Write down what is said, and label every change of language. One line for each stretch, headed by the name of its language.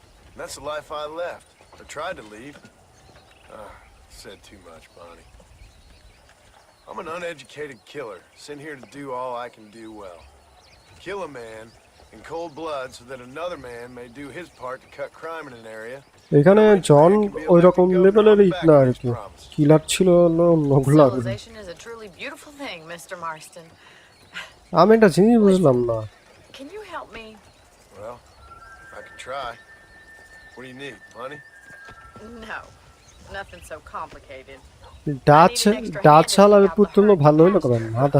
English: And that's the life I left, or tried to leave. Said too much, Bonnie. I'm an uneducated killer, sent here to do all I can do well. Kill a man in cold blood so that another man may do his part to cut crime in an area.
Bangla: এখানে জন ওই রকম লেভেলেরই না আর কি, কিলার ছিল অন্যগুলো।
English: Civilization is a truly beautiful thing, Mr. Marston.
Bangla: আমি একটা জিনিস বুঝলাম না।
English: Can you help me? Well, I can try. What do you need, money? No, nothing so complicated.
Bangla: Dutch হালার পুতুল ভালো হইলো কেন না?